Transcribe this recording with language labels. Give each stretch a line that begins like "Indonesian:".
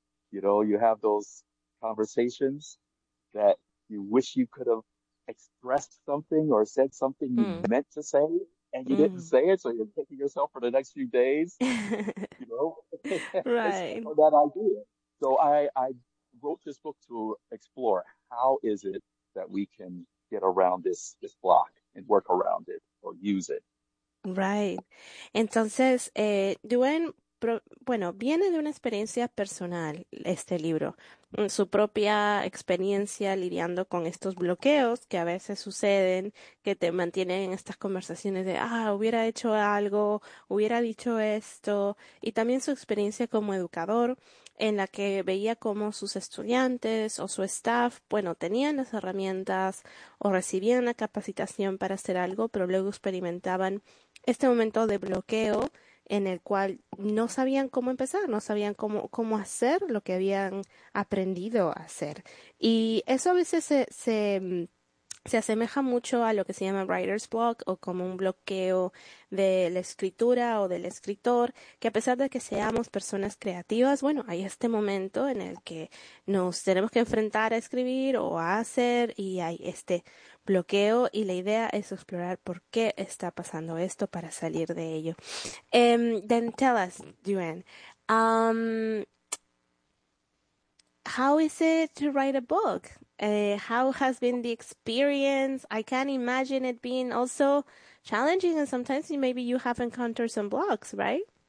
English: You have those conversations that you wish you could have expressed something or said something you meant to say, and you didn't say it, so you're kicking yourself for the next few days, that idea. So I wrote this book to explore how is it that we can get around this block and work around it or use it.
Spanish: Entonces, Duane Bueno, viene de una experiencia personal este libro, su propia experiencia lidiando con estos bloqueos que a veces suceden, que te mantienen en estas conversaciones de, ah, hubiera hecho algo, hubiera dicho esto, y también su experiencia como educador, en la que veía cómo sus estudiantes o su staff, bueno, tenían las herramientas o recibían la capacitación para hacer algo, pero luego experimentaban este momento de bloqueo en el cual no sabían cómo empezar, no sabían cómo hacer lo que habían aprendido a hacer. Y eso a veces se asemeja mucho a lo que se llama writer's block o como un bloqueo de la escritura o del escritor, que a pesar de que seamos personas creativas, bueno, hay este momento en el que nos tenemos que enfrentar a escribir o a hacer y hay este bloqueo y la idea es explorar por qué está pasando esto para salir de ello.
English: Then tell us, Duane, how is it to write a book? How has been the experience? I can imagine it being also challenging and sometimes maybe you have encountered some blocks, right?